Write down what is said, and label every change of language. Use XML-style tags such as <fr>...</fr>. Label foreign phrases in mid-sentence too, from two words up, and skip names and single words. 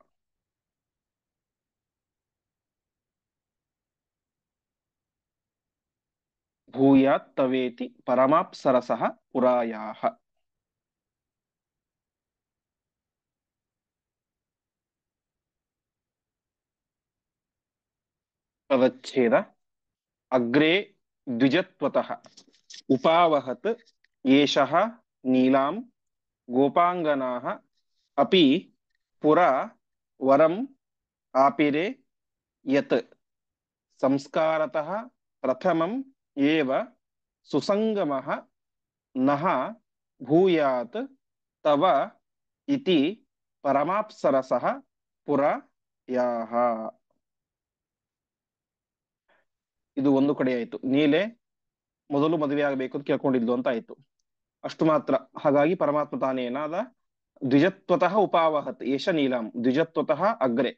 <sa>ಭೂಯಾತ್ತವೇತಿ ಪರಮಾಪ್ಸರಸಃ ಪುರಾಯಾಹ. ಪದಚ್ಛೇದ ಅಗ್ರೇ ದ್ವಿಜತ್ವತಃ ಉಪಾವಹತ್ ಏಷಃ ನೀಲಾಂ ಗೋಪಾಂಗನಾಃ ಅಪಿ ಪುರಾ ವರಂ ಆಪಿರೇ ಯತ್ ಸಂಸ್ಕಾರತಃ ಪ್ರಥಮಂ ಏವ ಸುಸಂಗಮಃ ನಹ ಭೂಯಾತ್ ತವ ಇತಿ ಪರಮಾಪ್ಸರಸಃ ಪುರ ಯಾಹ.</sa> <kn>ಇದು ಒಂದು ಕಡೆ ಆಯ್ತು. ನೀಲೆ ಮೊದಲು ಮದುವೆ ಆಗಬೇಕು ಅಂತ ಕೇಳ್ಕೊಂಡಿದ್ಲು ಅಂತ ಆಯ್ತು. ಅಷ್ಟು ಮಾತ್ರ. ಹಾಗಾಗಿ ಪರಮಾತ್ಮ ತಾನೇನಾದ</kn> <sa>ದ್ವಿಜತ್ವತಃ ಉಪಾವಹತ್ ಏಷ ನೀಲಂ, ದ್ವಿಜತ್ವತಃ ಅಗ್ರೆ.</sa>